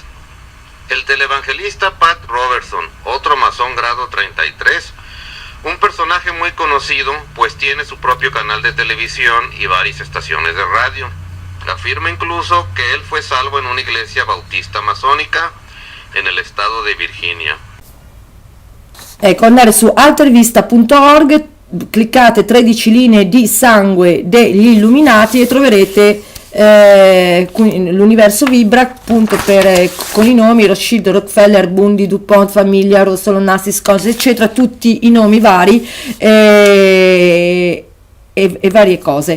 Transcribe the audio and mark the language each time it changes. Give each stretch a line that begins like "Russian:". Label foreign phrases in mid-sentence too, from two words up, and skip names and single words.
Spanish: El televangelista Pat Robertson, otro masón grado 33, un personaje muy conocido, pues tiene su propio canal de televisión y varias estaciones de radio. Afirma incluso que él fue salvo en una iglesia bautista masónica en el estado de Virginia.
Italian: Ecco, andare su altervista.org, cliccate 13 linee di sangue degli Illuminati e troverete l'universo Vibra, appunto, con i nomi Rothschild, Rockefeller, Bundy, DuPont, Famiglia, Rosso, Onassis, Collins, eccetera, tutti i nomi vari e varie cose.